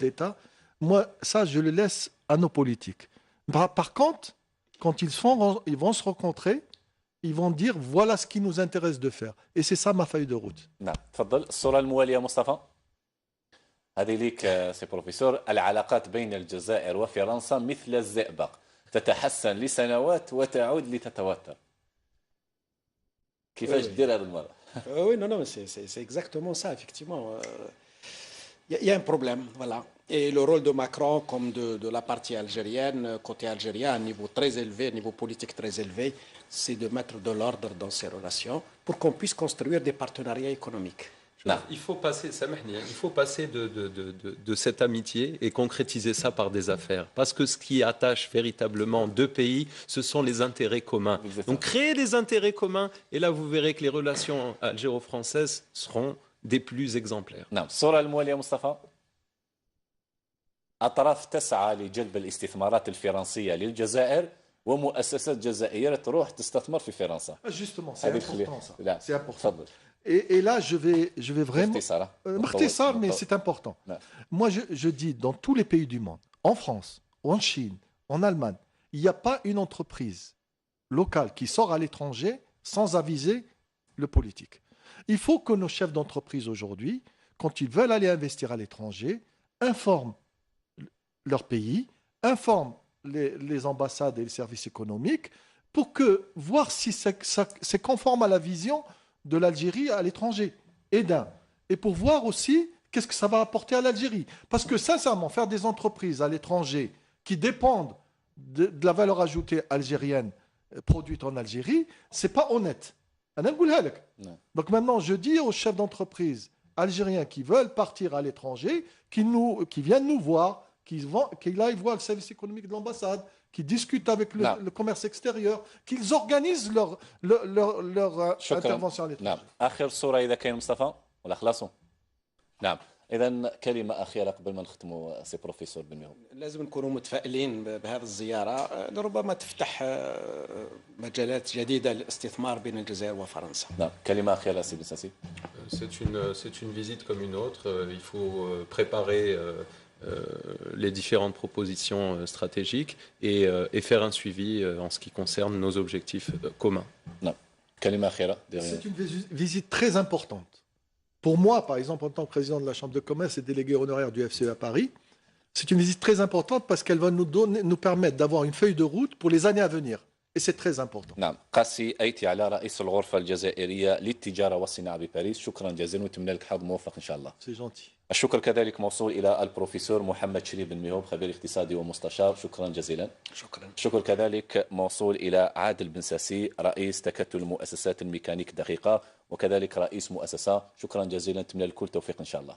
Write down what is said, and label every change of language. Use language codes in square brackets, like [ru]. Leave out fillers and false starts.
[fr] d'État, moi, ça, je le laisse à nos politiques. Par contre, quand ils vont se rencontrer, ils vont dire voilà ce qui nous intéresse de faire. Et c'est ça ma feuille de route. [ar] نعم تفضل الصورة الموالية مصطفى هذه ليك سي بروفيسور العلاقات بين الجزائر وفرنسا مثل الزئبق تتحسن لسنوات وتعود لتتوتر كيفاش [fr] Oui, oui. [ar] دير هذه المرة [fr] Oui, non, non, mais c'est exactement ça, effectivement. Il y a un problème, voilà. Et le rôle de Macron, comme de la partie algérienne, côté algérien, à un niveau très élevé, un niveau politique très élevé, c'est de mettre de l'ordre dans ces relations pour qu'on puisse construire des partenariats économiques. [ar] نعم [fr] Il faut passer, [ar] Samahni, [fr] il faut passer de cette amitié et concrétiser ça par des affaires. Parce que ce qui attache véritablement deux pays, ce sont les intérêts communs. Exactement. Donc créer des intérêts communs, et là vous verrez que les relations algéro-françaises seront des plus exemplaires. [ar] نعم الصورة الموالية مصطفى أطراف تسعى لجلب الاستثمارات الفرنسية للجزائر ومؤسسات جزائرية تروح تستثمر في فرنسا [fr] Justement, c'est [ar] هذه [fr] important ça. [ar] لا [fr] C'est important. [ar] تفضل [fr] Et là, je vais vraiment... [ar] باختصار باختصار, [fr] mais c'est important. [ar] نعم. [fr] Moi, je dis, dans tous les pays du monde, en France, en Chine, en Allemagne, il n'y a pas une entreprise locale qui sort à l'étranger sans aviser le politique. Il faut que nos chefs d'entreprise aujourd'hui, quand ils veulent aller investir à l'étranger, informent leur pays, informent les ambassades et les services économiques pour voir si c'est conforme à la vision de l'Algérie à l'étranger. Et pour voir aussi qu'est-ce que ça va apporter à l'Algérie. Parce que sincèrement, faire des entreprises à l'étranger qui dépendent de la valeur ajoutée algérienne produite en Algérie, c'est pas honnête. Donc maintenant, je dis aux chefs d'entreprise algériens qui veulent partir à l'étranger, qui viennent nous voir, qu'ils aillent voir le service économique de l'ambassade, qui discutent avec le commerce extérieur, qu'ils organisent leur intervention à l'étranger. [ar] نعم آخر صورة إذا كان مصطفى ولا خلاصوا نعم إذا كلمة أخيرة قبل ما نختموا سي بروفيسور بن لازم نكونوا متفائلين بهذه الزيارة لربما تفتح مجالات جديدة للاستثمار بين الجزائر وفرنسا. نعم كلمة أخيرة سي بن ساسي [fr] C'est une visite comme une autre. Il faut préparer les différentes propositions stratégiques et faire un suivi en ce qui concerne nos objectifs communs. [ar] نعم كلمة أخيرة [fr] C'est une visite très importante. Pour moi, par exemple, en tant que président de la Chambre de commerce et délégué honoraire du FCE à Paris, c'est une visite très importante parce qu'elle va nous permettre d'avoir une feuille de route pour les années à venir. Et c'est très important. [ar] نعم قاسي أيتي على رئيس الغرفة الجزائرية للتجارة والصناعة بباريس شكرا جزيلا ونتمنى لك حظ موفق إن شاء الله. [fr] C'est gentil. [ar] الشكر كذلك موصول إلى البروفيسور محمد شريف بن ميهوب خبير اقتصادي ومستشار شكرا جزيلا. شكرا. الشكر كذلك موصول إلى عادل بن ساسي رئيس تكتل المؤسسات الميكانيك دقيقة وكذلك رئيس مؤسسة شكرا جزيلا نتمنى لكم التوفيق إن شاء الله.